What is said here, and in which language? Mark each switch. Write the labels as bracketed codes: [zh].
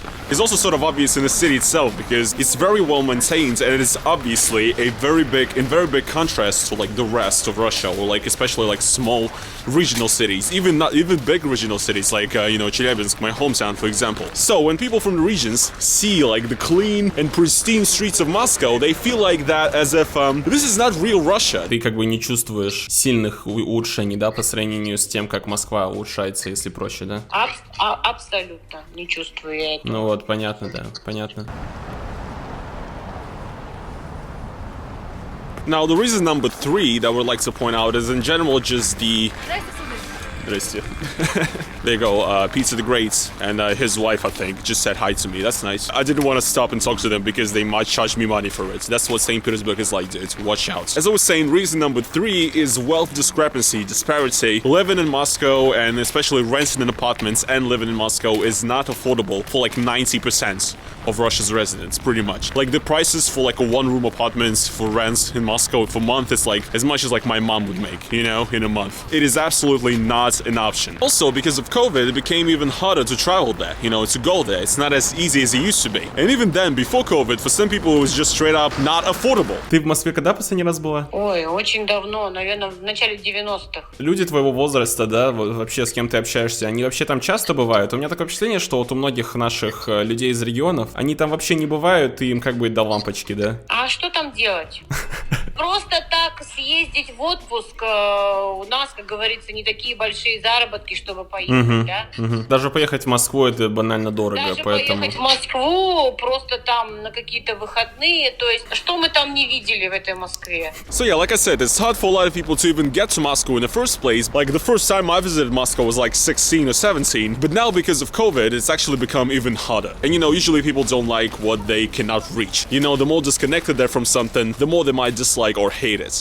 [en] It's also sort of obvious in the city itself because it's very well maintained, and it is obviously in very big contrast to like the rest of Russia, or like especially like small regional cities, even big regional cities like you know, Chelyabinsk, my hometown, for example. So when people from the regions see like the clean and pristine streets of Moscow, they feel like that as if this is not real Russia. [ru] Ты как бы не чувствуешь сильных улучшений, да, по сравнению с тем, как Москва улучшается, если проще, да? Абсолютно не чувствую я этого. Ну вот, понятно, да, понятно. [en] Now, the reason number 3 that I would like to point out is in general just the... [ru] Здрасте. [en] There you go, Pizza the Great and his wife, I think, just said hi to me. That's nice. I didn't want to stop and talk to them because they might charge me money for it. That's what St. Petersburg is like, dude. Watch out. As I was saying, reason number 3 is wealth disparity. Living in Moscow, and especially renting an apartment and living in Moscow, is not affordable for like 90% of Russia's residents, pretty much. Like the prices for like a one-room apartment for rent in Moscow for a month is like as much as like my mom would make, you know, in a month. It is absolutely not an option. Also, because of COVID, it became even harder to travel there, you know, to go there. It's not as easy as it used to be. And even then, before COVID, for some people, it was just straight up not affordable. [ru] Ты в Москве когда последний раз была? Ой, очень давно, наверное, в начале 90-х. Люди твоего возраста, да, вообще с кем ты общаешься, они вообще там часто бывают? У меня такое впечатление, что вот у многих наших людей из регионов, они там вообще не бывают, и им как бы до лампочки, да? А что там делать? Просто так съездить в отпуск, у нас, как говорится, не такие большие заработки, чтобы поехать, да? Даже поехать в Москву это банально дорого, Даже поэтому... поехать в Москву просто там на какие-то выходные, то есть что мы там не видели в этой Москве? [en] So yeah, like I said, it's hard for a lot of people to even get to Moscow in the first place. Like the first time I visited Moscow was like 16 or 17, but now because of COVID, it's actually become even harder. And you know, usually people don't like what they cannot reach. You know, the more disconnected they're from something, the more they might dislike or hate it.